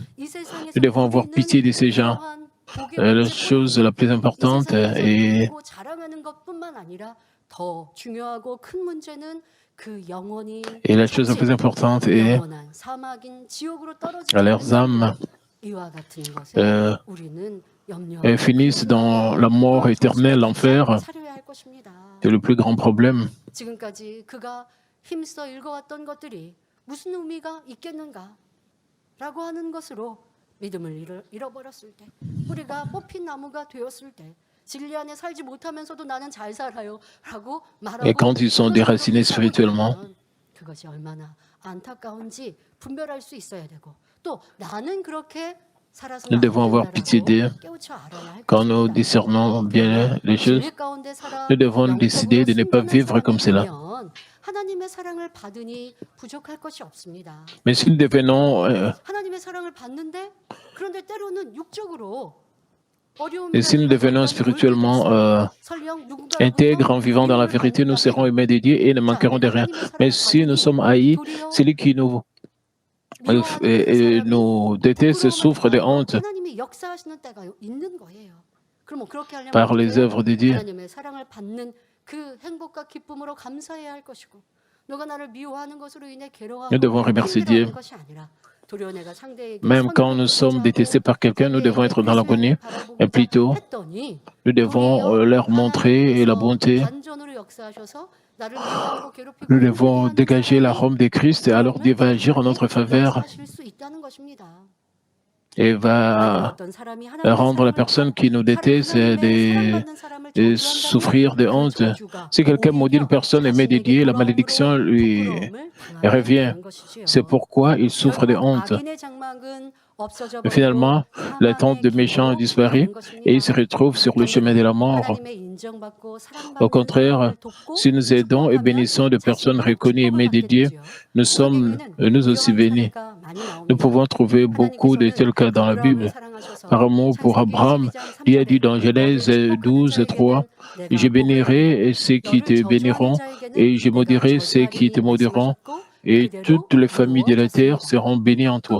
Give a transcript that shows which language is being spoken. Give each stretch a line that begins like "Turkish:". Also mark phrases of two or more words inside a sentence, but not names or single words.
French: Nous devons avoir pitié de ces gens. La chose la plus importante est et la chose la plus importante est leurs âmes finissent dans la mort éternelle, l'enfer. C'est le plus grand problème.
Korean: 힘써 읽어왔던 것들이 무슨 의미가 있겠는가라고 하는 것으로 믿음을 잃어버렸을 때 우리가 뽑힌 나무가 되었을 때 진리 안에 살지 못하면서도 나는 잘 살아요라고 말하고
French: Et quand ils sont déracinés spirituellement,
Korean: 그것이 얼마나 안타까운지 분별할 수 있어야 되고 또 나는 그렇게 살아서는
French: Nous
Korean: 안
French: devons avoir pitié
Korean: 된다라고
French: d'eux.
Korean: 깨우쳐 알아야 할
French: Quand nous
Korean: 것입니다.
French: discernons bien les choses,
Korean: 진리 가운데 살아
French: nous devons décider
Korean: 영적으로
French: de ne pas
Korean: 순전한
French: vivre comme cela.
Korean: 사람이라면 하나님의 사랑을 받으니 부족할 것이 없습니다.
French: Mais si nous devenons,
Korean: 하나님의 사랑을 받는데 그런데 때로는 육적으로
French: et si nous devenons spirituellement intègres en vivant dans la vérité, nous serons aimés de Dieu et ne manquerons de rien. Mais si nous sommes haïs, celui qui nous déteste souffre de honte
Korean: 하나님이 역사하시는 때가 있는 거예요. 그럼 그렇게 하려면
French: par les
Korean: 어떻게 해요?
French: œuvres de Dieu.
Korean: 하나님의 사랑을 받는 그 행복과 기쁨으로 감사해야 할 것이고 너가 나를 미워하는 것으로 인해 괴로워하고
French: Nous devons remercier Dieu.
Korean: 힘들어하는 것이 아니라 도리어 내가 상대에게
French: Même quand nous sommes détestés par quelqu'un, nous devons être dans l'agonie. Et plutôt,
Korean: 했더니
French: nous devons leur montrer la bonté.
Korean: 반전으로 역사하셔서 나를 미워하고 괴롭히고
French: Nous devons
Korean: 힘들게
French: dégager
Korean: 하는
French: la forme de Christ et alors Dieu va agir en notre faveur
Korean: 역사하실 수 있다는 것입니다.
French: et va
Korean: 어떤 사람이 하나님의
French: rendre la
Korean: 사랑을
French: personne qui nous
Korean: 받고
French: déteste
Korean: 하나님의 사랑받는 사람을
French: de
Korean: 저주한다면
French: souffrir de
Korean: 그
French: honte.
Korean: 저주가
French: Si quelqu'un maudit
Korean: 오히려
French: une personne aimée de Dieu, la
Korean: 자신에게
French: malédiction lui
Korean: 부끄러움을 당하게
French: revient.
Korean: 되는 것이지요.
French: C'est pourquoi il souffre de honte.
Korean: 악인의 장막은 없어져
French: Mais finalement,
Korean: 버리고
French: la tente de
Korean: 사망의
French: méchants
Korean: 길로
French: disparaît
Korean: 가는 것입니다.
French: et il se retrouve sur le chemin de la mort.
Korean: 하나님의 인정받고 사랑받는
French: Au contraire,
Korean: 사람을 돕고
French: si nous aidons et
Korean: 축복하면
French: bénissons de personnes
Korean: 자신도
French: reconnues et aimées de
Korean: 축복을
French: Dieu,
Korean: 받게 되지요.
French: nous sommes
Korean: 우리에게는
French: nous aussi
Korean: 유명한
French: bénis.
Korean: 사례가 많이
French: Nous
Korean: 나옵니다.
French: pouvons trouver beaucoup de tels cas dans la Bible. Par amour pour Abraham, Dieu a dit dans Genèse 12, 3, « Je bénirai ceux qui te béniront et je maudirai ceux qui te maudiront et toutes les familles de la terre seront bénies en toi.